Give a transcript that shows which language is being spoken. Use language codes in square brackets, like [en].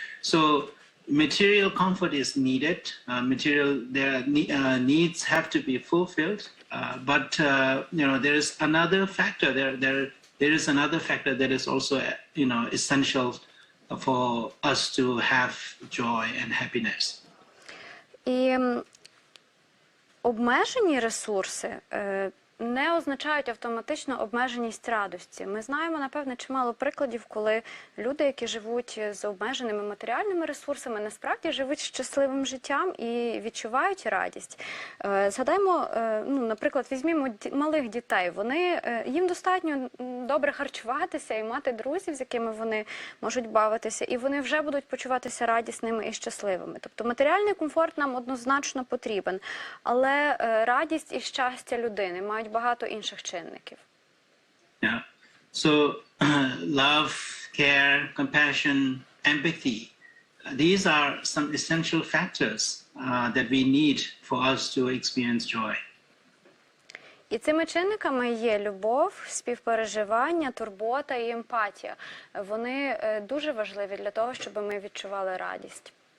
[en] So material comfort is needed. Their needs have to be fulfilled. But there is another factor. There is another factor that is also essential for us to have joy and happiness. [uk] І обмежені ресурси не означають автоматично обмеженість радості. Ми знаємо, напевне, чимало прикладів, коли люди, які живуть з обмеженими матеріальними ресурсами, насправді живуть щасливим життям і відчувають радість. Згадаймо, наприклад, візьмімо малих дітей. Їм достатньо добре харчуватися і мати друзів, з якими вони можуть бавитися, і вони вже будуть почуватися радісними і щасливими. Тобто матеріальний комфорт нам однозначно потрібен, але радість і щастя людини мають багато інших чинників. [en] Yeah. So love, care, compassion, empathy, these are some essential factors that we need for us to experience joy. [uk] І цими чинниками є любов, співпереживання, турбота і емпатія. Вони дуже важливі для того, щоб ми відчували радість.